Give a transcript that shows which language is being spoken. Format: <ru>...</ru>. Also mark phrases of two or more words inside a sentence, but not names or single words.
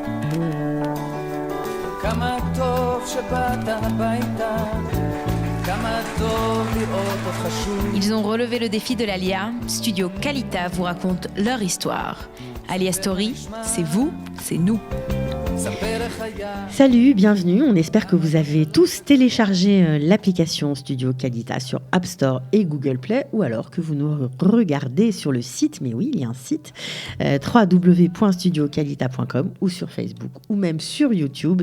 <he>כמה טוב שבאת הביתה, כמה טוב לראות אותך שוב.</he> <fr>Ils ont relevé le défi de l'Alia. Studio Kalita vous raconte leur histoire. Alia Story, c'est vous, c'est nous. Salut, bienvenue. On espère que vous avez tous téléchargé l'application Studio Kalita sur App Store et Google Play, ou alors que vous nous regardez sur le site, mais oui, il y a un site, www.studiokalita.com, ou sur Facebook, ou même sur YouTube.</fr>